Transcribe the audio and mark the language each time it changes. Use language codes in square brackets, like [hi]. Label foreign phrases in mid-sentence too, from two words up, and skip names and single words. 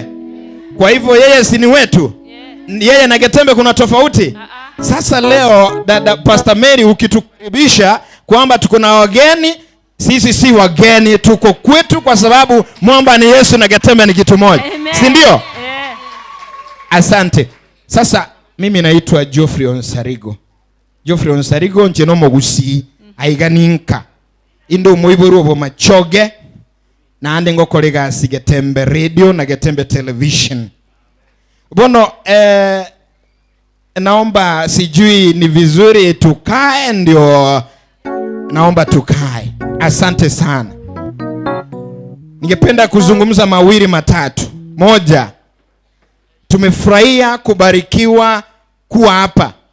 [sw] Kwa hivyo yeye si ni wetu? Yeye na Getembe kuna tofauti? Sasa leo dada Pastor Mary ukitukaribisha kwamba tuko na wageni, sisi si wageni, tuko kwetu kwa sababu Mwamba ni Yesu na Getembe ni kitu moja. Si ndio? [en] Yeah. [sw] Asante. Sasa mimi naitwa Geoffrey Onsarigo. [guz] Geoffrey Onsarigo njeno mogusi aiganinka. Indo muiburu bo machoge na ande ngokolega si Getembe radio na Getembe television. [sw] Bono naomba sijui ni vizuri tukae, ndio naomba tukae. Asante sana. Ningependa kuzungumza mawili matatu. Moja, tumefurahia kubarikiwa kuwa hapa.